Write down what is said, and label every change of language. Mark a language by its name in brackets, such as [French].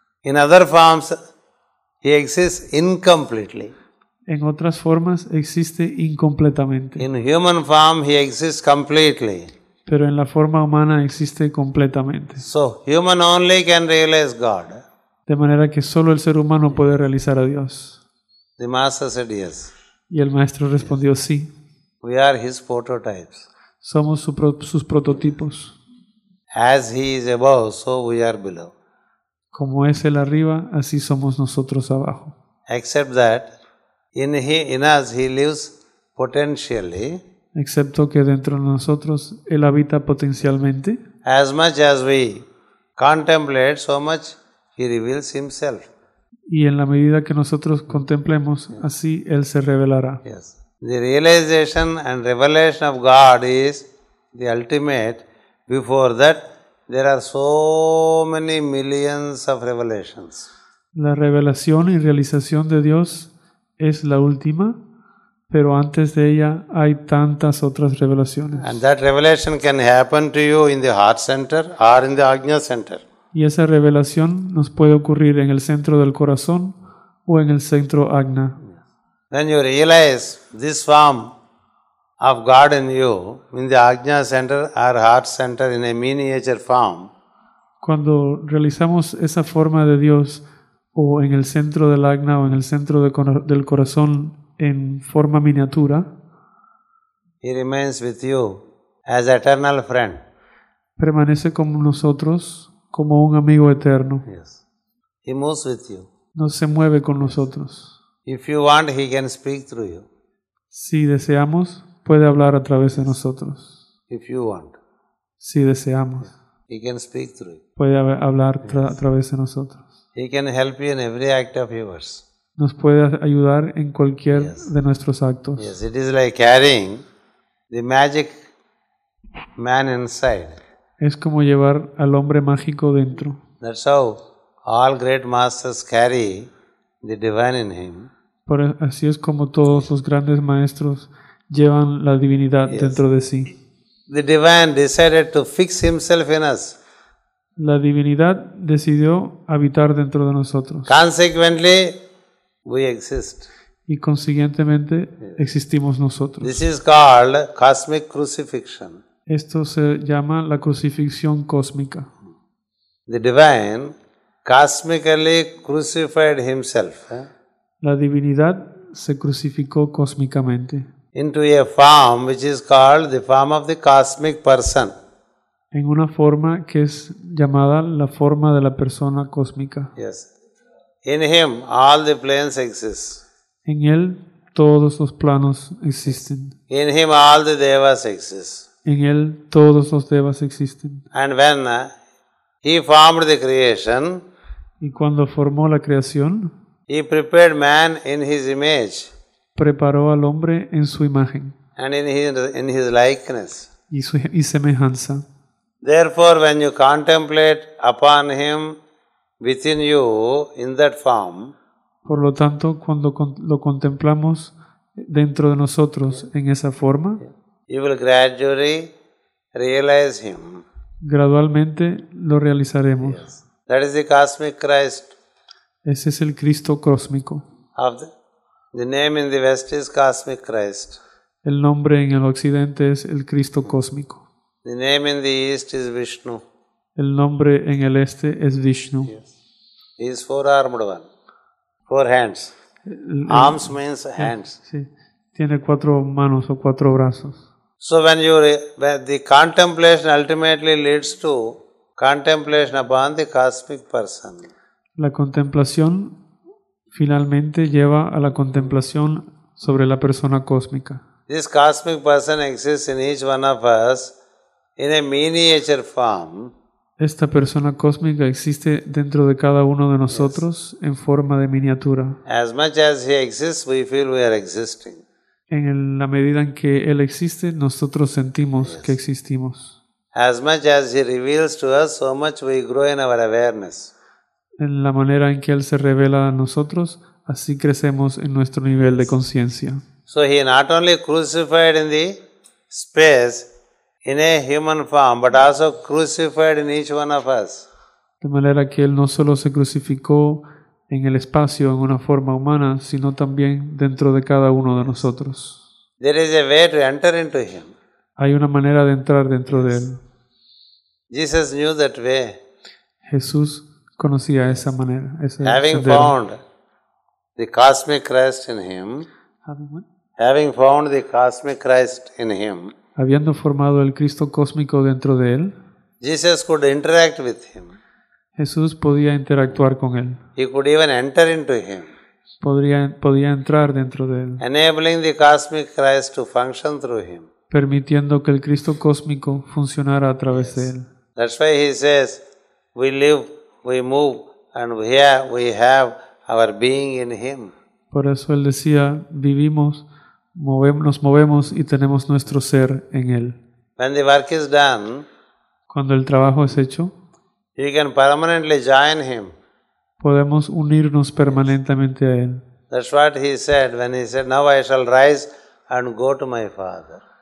[English] In other forms, he exists incompletely. [Spanish] En otras formas existe incompletamente. [English] In human form, he exists completely. [Spanish] Pero en la forma humana existe completamente. [English] So, human only can realize God. [Spanish] De manera que solo el ser humano puede realizar a Dios. [English] The master said yes. [Spanish] Y el maestro respondió sí. [English] We are his prototypes. [Spanish] Somos sus prototipos. [English] As he is above, so we are below. [Spanish] Como es él arriba, así somos nosotros abajo. [English] Except that in us he lives potentially. [Spanish] Excepto que dentro de nosotros él habita potencialmente. [English] As much as we contemplate, so much he reveals himself. [Spanish] Y en la medida que nosotros contemplemos, así él se revelará. [English] Yes. The realization and revelation of God is the ultimate. Before that, there are so many millions of revelations. [Spanish] La revelación y realización de Dios es la última, pero antes de ella hay tantas otras revelaciones. [English] And that revelation can happen to you in the heart center or in the Ajna center. [Spanish] Y esa revelación nos puede ocurrir en el centro del corazón o en el centro Ajna. [English] Then you realize this form of God in you, in the Ajna center or heart center in a miniature form. [Spanish] Cuando realizamos esa forma de Dios o en el centro del Ajna o en el centro del corazón en forma miniatura, [English] He remains with you as eternal friend. [Spanish] Permanece con nosotros como un amigo eterno. [English] Yes. He moves with you. [Spanish] No se mueve con nosotros. [English] If you want, he can speak through you. [Spanish] Si deseamos, puede hablar a través de nosotros. [English] If you want, [Spanish] Si deseamos, [English] he can speak through you. [Spanish] puede hablar a través de nosotros. [English] He can help you in every act of yours. [Spanish] Nos puede ayudar en cualquier [English] Yes. [Spanish] de nuestros actos. [English] Yes, it is like carrying the magic man inside. [Spanish] Es como llevar al hombre mágico dentro. [English] That's how all great masters carry the divine in him. [Spanish] Así es como todos los grandes maestros llevan la divinidad [English] Yes. [Spanish] dentro de sí. [English] The divine decided to fix himself in us. [Spanish] La divinidad decidió habitar dentro de nosotros [English] Consequently, we exist. [Spanish] y consiguientemente existimos nosotros. [English] This is called cosmic crucifixion. [Spanish] Esto se llama la crucifixión cósmica. [English] The divine cosmically crucified himself [Spanish] La divinidad se crucificó cósmicamente [English] into a form which is called the form of the cosmic person. [Spanish] en una forma que es llamada la forma de la persona cósmica. [English] Yes. In him all the planes exist. [Spanish] En él todos los planos existen. [English] In him all the devas exist. [Spanish] En él todos los devas existen. [English] And when He formed the creation. [Spanish] Y cuando formó la creación, [English] He prepared man in his image [Spanish] preparó al hombre en su imagen [English] and in his likeness. [Spanish] y semejanza. [English] Therefore, when you contemplate upon him within you in that form, [Spanish] Por lo tanto, cuando lo contemplamos dentro de nosotros en esa forma, [English] you will gradually realize him. [Spanish] gradualmente lo realizaremos. [English] That is the cosmic Christ. [Spanish] Ese es el Cristo cósmico. [English] The name in the West is Cosmic Christ. [Spanish] El nombre en el occidente es el Cristo cósmico. [English] The name in the East is Vishnu. [Spanish] El nombre en el este es Vishnu. [English] He is four-armed one. 4 hands. Arms means hands. [Spanish] Sí, tiene 4 manos o 4 brazos. [English] So when the contemplation ultimately leads to contemplation upon the cosmic person. [Spanish] La contemplación finalmente lleva a la contemplación sobre la persona cósmica. [English] This cosmic person exists in each one of us in a miniature form. [Spanish] Esta persona cósmica existe dentro de cada uno de nosotros en forma de miniatura. [English] As much as he exists, we feel we are existing. [Spanish] En la medida en que Él existe, nosotros sentimos que existimos. [English] As much as he reveals to us, so much we grow in our awareness. [Spanish] En la manera en que Él se revela a nosotros, así crecemos en nuestro nivel de conciencia. [English] So he not only crucified in the space in a human form, but also crucified in each one of us. [Spanish] De manera que Él no solo se crucificó en el espacio en una forma humana, sino también dentro de cada uno de nosotros. [English] There is a way to enter into him. [Spanish] Hay una manera de entrar dentro de Él. [English] Jesus knew that way. [Spanish] Jesús conocía esa manera. Ese [English] Having [Spanish] sendero. [English] found the cosmic Christ in him, having found the cosmic Christ in him, [Spanish] Habiendo formado el Cristo cósmico dentro de Él, [English] Jesus could interact with him. [Spanish] Jesús podía interactuar con Él. [English] He could even enter into him, [Spanish] Podía entrar dentro de Él, [English] enabling the cosmic Christ to function through him. [Spanish] permitiendo que el Cristo cósmico funcionara a través de Él. [English] That's why he says, we live, we move, and we have our being in him. [Spanish] Por eso Él decía, vivimos, nos movemos y tenemos nuestro ser en Él. [English] When the work is done, [Spanish] Cuando el trabajo es hecho, [English] you can permanently join him. [Spanish] podemos unirnos permanentemente a Él. [English] That's what he said when he said, now I shall rise and go to my Father.